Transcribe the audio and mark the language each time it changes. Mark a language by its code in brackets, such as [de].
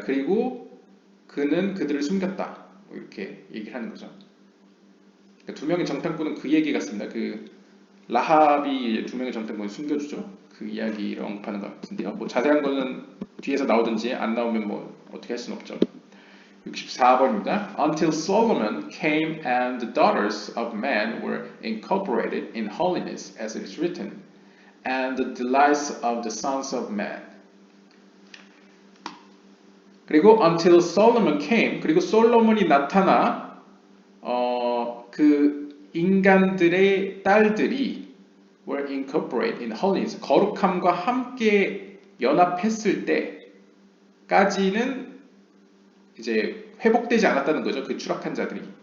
[ko] 그리고 그는 그들을 숨겼다. 뭐 이렇게 얘기를 하는 거죠. 그러니까 두 명의 정탐꾼은 그 얘기 같습니다. 그 라합이 두 명의 정탐꾼을 숨겨주죠. 그 이야기를 언급하는 것 같은데요. 뭐 자세한 거는 뒤에서 나오든지 안 나오면 뭐 어떻게 할 수는 없죠. 64번입니다. [en] Until Solomon came and the daughters of man were incorporated in holiness as it is written, and the delights of the sons of man. [ko] 그리고 [en] until Solomon came, [ko] 그리고 솔로몬이 나타나 그 인간들의 딸들이 [en] were incorporated in holiness, [ko] 거룩함과 함께 연합했을 때까지는 이제 회복되지 않았다는 거죠. 그 추락한 자들이.